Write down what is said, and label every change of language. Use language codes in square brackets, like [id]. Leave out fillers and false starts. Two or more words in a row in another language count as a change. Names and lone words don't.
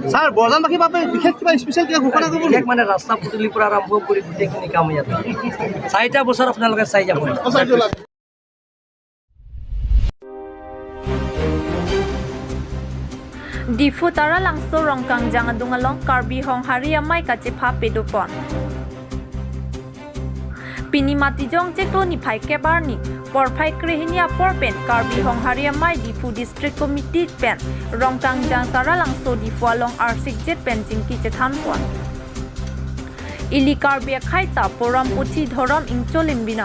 [as] স্যাৰ বৰজানবাসীৰ বাবে বিশেষ কিবা স্পেচিয়েল কিবা ঘোষণা কৰিব বিশেষ মানে ৰাস্তা পদূলিৰ পৰা আৰম্ভ কৰি গোটেইখিনি কাম ইয়াত 4টা বছৰ আপোনালোকে চাই যাব [mjw] Difu tara langso rongkang jang adungalong Karbi Hong Hari amai kachipha pedupon Pini matijong cheklo ni phai kebarni porphai krehinia porpen Karbi Hong Hari amai Difu district committee pen rongkang jang tara langso Difu along arsik jet pen jingki chethan pon Ili Karbi khai ta poram puthi dhoram ingcholim bina